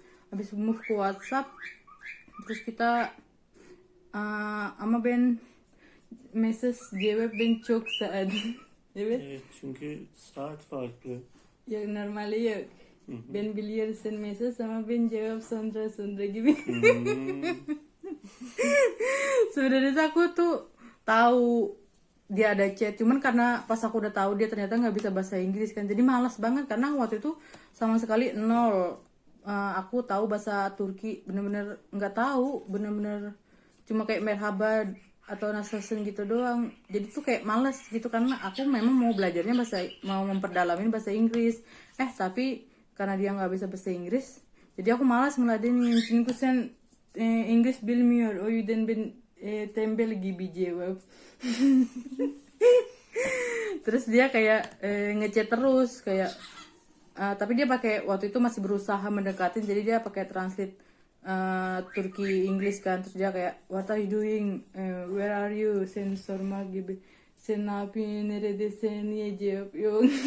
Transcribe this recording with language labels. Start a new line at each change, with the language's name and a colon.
Indonesian: Habis move ke WhatsApp terus kita ama
Turkish: ben mesaj cevap ben çok saat. Evet. Evet, çünkü saat farklı.
Indonesian: Ya normalnya ya Hı hı.
Turkish: ben biliyorsun mesaj ama ben jawab Sondra gibi.
Indonesian: Sebenarnya aku tuh tahu dia ada chat, cuman karena pas aku udah tahu dia ternyata nggak bisa bahasa Inggris kan, jadi malas banget karena waktu itu sama sekali nol. Aku tahu bahasa Turki bener-bener nggak tahu, bener-bener cuma kayak merhaba atau nasılsın gitu doang. Jadi tuh kayak malas gitu karena aku memang mau belajarnya mau memperdalamin bahasa Inggris. Tapi karena dia nggak bisa bahasa Inggris, jadi aku malas ngeladenin.
Turkish: Çünkü sen İngiliz bilmiyor. O yüzden ben tembel gibi jawab.
Indonesian: Terus dia kayak ngechat terus kayak tapi dia pakai waktu itu masih berusaha mendekatin, jadi dia pakai translate Turki Inggris kan. Terus dia kayak
English: what are you doing, where are you,
Turkish: sen sormak gibi, sen ne yapıyorsun, neredesin, niye cevap yok.